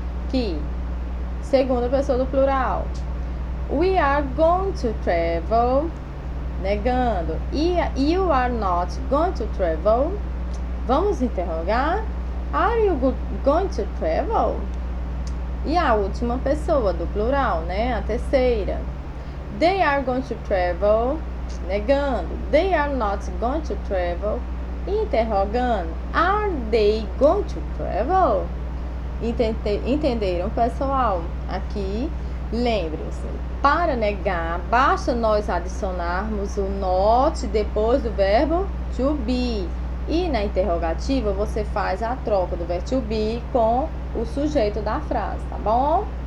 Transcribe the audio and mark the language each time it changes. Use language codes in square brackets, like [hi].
[pt] Que segunda pessoa do plural. [en] We are going to travel. [pt] Negando. [en] You are not going to travel. [pt] Vamos interrogar. [en] Are you going to travel? [pt] E a última pessoa do plural, né? A terceira. [en] They are going to travel. [pt] Negando. [en] They are not going to travel. [pt] Interrogando. [en] Are they going to travel? [pt] Entenderam, pessoal? Aqui, lembre-se, para negar, basta nós adicionarmos o not depois do verbo to be. E na interrogativa, você faz a troca do verbo to be com o sujeito da frase, tá bom?